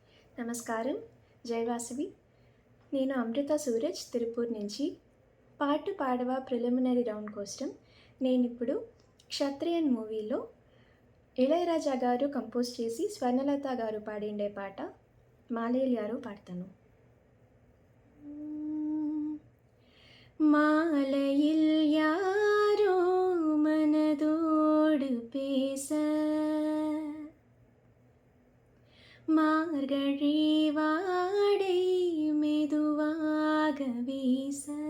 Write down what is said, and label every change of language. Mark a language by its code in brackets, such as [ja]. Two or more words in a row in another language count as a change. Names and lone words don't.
[te] నమస్కారం. జై వాసవి. నేను అమృత సూరజ్ తిరుపూర్ నుంచి. పాటు పాడవా ప్రిలిమినరీ రౌండ్ కోసం నేనిప్పుడు 'క్షత్రియన్' మూవీలో ఇళయరాజా గారు కంపోజ్ చేసి స్వర్ణలత గారు పాడిండే పాట మాలైల్ యారో పాడతాను. [ta] மாலையில் யாரோ மனதோடு பேச, மார்கழி வாடை மெதுவாக வீச,